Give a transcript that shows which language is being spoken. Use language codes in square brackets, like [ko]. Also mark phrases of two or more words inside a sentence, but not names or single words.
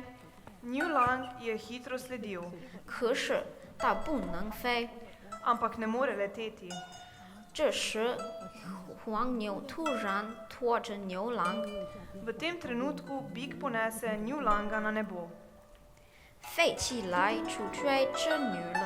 [sl] Njun lang je hitro sledil, [zh] 可是他不能飞。 [sl] ampak ne more leteti. [zh] 这时，黄牛突然拖着牛郎 [sl] V tem trenutku bik ponese Njun langa na nebo, [zh] 飞起来去追织女了。